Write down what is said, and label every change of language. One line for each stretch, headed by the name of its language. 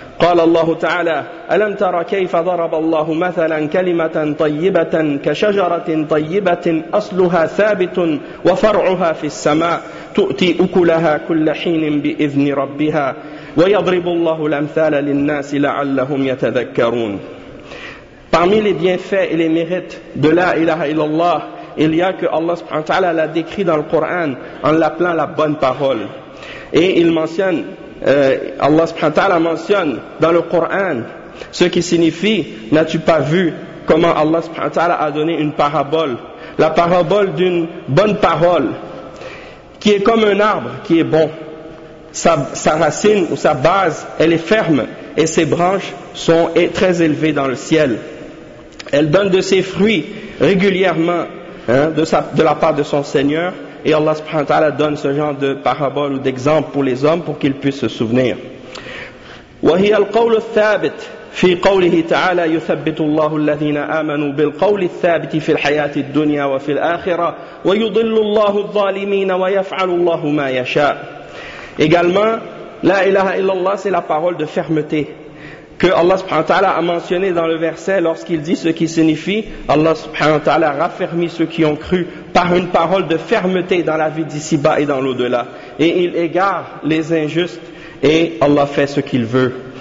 Arabic: قال الله تعالى ألم تر كيف ضرب الله مثلا كلمة طيبة كشجرة طيبة أصلها ثابت وفرعها في السماء تؤتي أكلها كل حين بإذن ربها ويضرب الله الأمثال للناس لعلهم يتذكرون.
French: Parmi les bienfaits et les mérites de la ilaha illallah, il y a que Allah subhanahu wa ta'ala l'a décrit dans le Coran en l'appelant la bonne parole. Et il mentionne Allah subhanahu wa ta'ala mentionne dans le Coran ce qui signifie « N'as-tu pas vu comment Allah subhanahu wa ta'ala a donné une parabole ?» La parabole d'une bonne parole qui est comme un arbre qui est bon. Sa racine ou sa base, elle est ferme et ses branches sont très élevées dans le ciel. Elle donne de ses fruits régulièrement de la part de son Seigneur. Et Allah subhanahu wa ta'ala donne ce genre de parabole ou d'exemple pour les hommes pour qu'ils puissent se souvenir.
Arabic: وهي القول الثابت في قوله تعالى يثبت الله الذين آمنوا بالقول الثابت في الحياة الدنيا وفي الآخرة ويضل الله الظالمين ويفعل الله ما يشاء.
French: Également,
Arabic: لا إله إلا الله,
French: c'est la parole de fermeté que Allah subhanahu wa ta'ala a mentionné dans le verset lorsqu'il dit ce qui signifie Allah subhanahu wa ta'ala raffermit ceux qui ont cru par une parole de fermeté dans la vie d'ici-bas et dans l'au-delà. Et il égare les injustes et Allah fait ce qu'il veut.